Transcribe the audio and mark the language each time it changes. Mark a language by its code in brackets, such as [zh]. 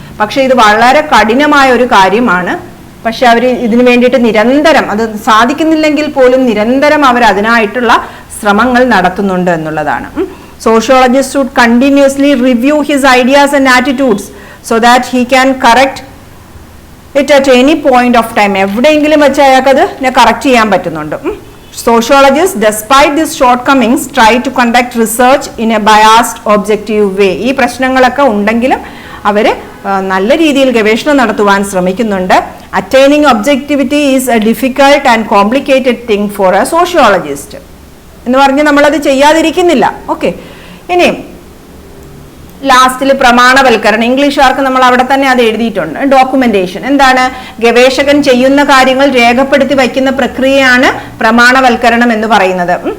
[ml] പക്ഷെ ഇത് വളരെ കഠിനമായ ഒരു കാര്യമാണ്. പക്ഷെ അവർ ഇതിനു വേണ്ടിയിട്ട് നിരന്തരം, അത് സാധിക്കുന്നില്ലെങ്കിൽ പോലും നിരന്തരം അവർ അതിനായിട്ടുള്ള ശ്രമങ്ങൾ നടത്തുന്നുണ്ട് എന്നുള്ളതാണ്. [en] Sociologist would continuously review his ideas and attitudes so that he can correct it at any point of time. [ml] എവിടെയെങ്കിലും വെച്ച് അയാൾക്ക് അത് കറക്റ്റ് ചെയ്യാൻ പറ്റുന്നുണ്ട്. [en] Sociologists, despite these shortcomings, try to conduct research in a biased, objective way. [ml] ഈ പ്രശ്നങ്ങളൊക്കെ ഉണ്ടെങ്കിലും അവർ നല്ല രീതിയിൽ ഗവേഷണം നടത്തുവാൻ ശ്രമിക്കുന്നുണ്ട്. [en] Attaining objectivity is a difficult and complicated thing for a sociologist. [ml] എന്ന് പറഞ്ഞ് നമ്മളത് ചെയ്യാതിരിക്കുന്നില്ല. ഓക്കെ, ഇനി ലാസ്റ്റിൽ പ്രമാണവൽക്കരണം. ഇംഗ്ലീഷുകാർക്ക് നമ്മൾ അവിടെ തന്നെ അത് എഴുതിയിട്ടുണ്ട്. ഡോക്യുമെന്റേഷൻ എന്താണ്? ഗവേഷകൻ ചെയ്യുന്ന കാര്യങ്ങൾ രേഖപ്പെടുത്തി വയ്ക്കുന്ന പ്രക്രിയയാണ് പ്രമാണവൽക്കരണം എന്ന് പറയുന്നത്.